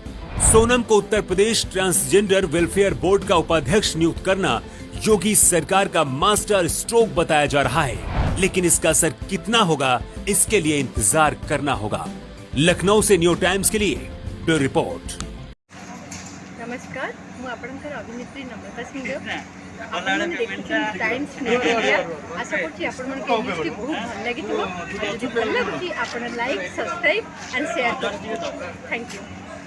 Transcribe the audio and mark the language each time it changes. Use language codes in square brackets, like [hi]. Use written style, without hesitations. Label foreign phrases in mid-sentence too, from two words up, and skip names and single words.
[hi] सोनम को उत्तर प्रदेश ट्रांसजेंडर वेलफेयर बोर्ड का उपाध्यक्ष नियुक्त करना योगी सरकार का [en] master stroke [hi] बताया जा रहा है, लेकिन इसका असर कितना होगा, इसके लिए इंतजार करना होगा। लखनऊ से न्यू टाइम्स के लिए [en] bureau report. [hi] नमस्कार, [or] ମୁଁ ଆପଣଙ୍କର ଅଭିନେତ୍ରୀ ନମ୍ରତା ସିଂହ। ଆପଣ ଦେଖୁଛନ୍ତି ଟାଇମ୍ସ ନ୍ୟୁଜ୍ ଇଣ୍ଡିଆ। ଆଶା କରୁଛି ଆପଣମାନଙ୍କୁ ଏହି ନ୍ୟୁଜ୍ଟି ବହୁତ ଭଲ ଲାଗିଥିବ। ଯଦି ଭଲ ଲାଗୁଛି ଆପଣ [en] like, subscribe and share [or] କରନ୍ତୁ। [en] Thank you.